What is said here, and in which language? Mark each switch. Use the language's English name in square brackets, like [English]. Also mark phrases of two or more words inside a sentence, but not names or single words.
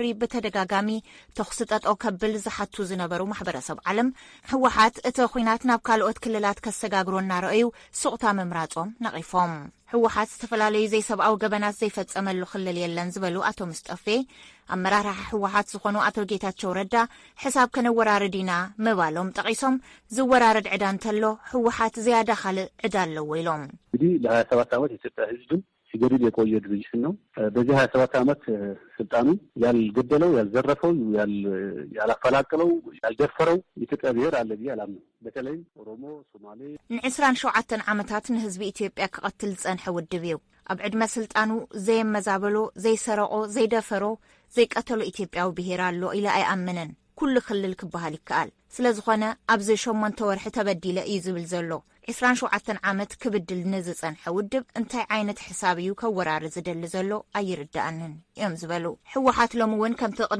[Tigrinya] ብተደጋጋሚ ተኽሲ ጠጠው ከብል ዝሓቱ ዝነበሩ ማሕበረሰብ ዓለም ሕወሓት እቲ ኩናት ናብ ካልኦት ክልላት ከሰጋግሮ እናረኣዩ ሱቕታ ምምራጾም ነቒፎም ሕወሓት ዝተፈላለዩ ዘይሰብኣዊ ገበናት ዘይፈጸመሉ ክልል የለን ዝበሉ ኣቶ ሙስጠፌ ኣመራርሓ ሕወሓት ዝኾኑ ኣቶ ጌታቸው ረዳ ሕሳብ ከነወራርድ ኢና ምባሎም ጠቒሶም ዝወራረድ ዕዳ እንተሎ ሕወሓት ዝያዳ ካልእ ዕዳ ኣለዎ ኢሎም [Amharic] እንግዲህ ለ27 ዓመት የኢትዮጵያ ህዝብን ሲገድል የቆየ ድርጅት ነው በዚህ 27 ዓመት ስልጣኑ ያልገደለው ያልዘረፈው ያላፈላቀለው ያልደፈረው ኢትዮጵያ ብሔር አለ ብዬ አላምንም በተለይ ኦሮሞ ሶማሌ [Tigrinya] ን27 ዓመታት ንህዝቢ ኢትዮጵያ ክቐትል ጸንሐ ውድብ እዩ ኣብ ዕድመ ስልጣኑ ዘይመዛበሎ ዘይሰረቆ ዘይደፈሮ ዘይቀተሎ ኢትዮጵያዊ ብሔር ኣሎ ኢለ ኣይኣምንን ኩሉ ክልል ክበሃል ይከኣል ስለዝኾነ ኣብዚ 8 ወርሒ ተበዲለ እዩ ዝብል ዘሎ 27 ዓመት ክብድል ንዝጸንሐ ውድብ እንታይ ዓይነት ሕሳብ እዩ ከወራርድ ዝደሊ ዘሎ ኣይርዳእንን እዮም ዝበሉ ሕወሓት ሎሚ እውን ከምቲ ቅድሚ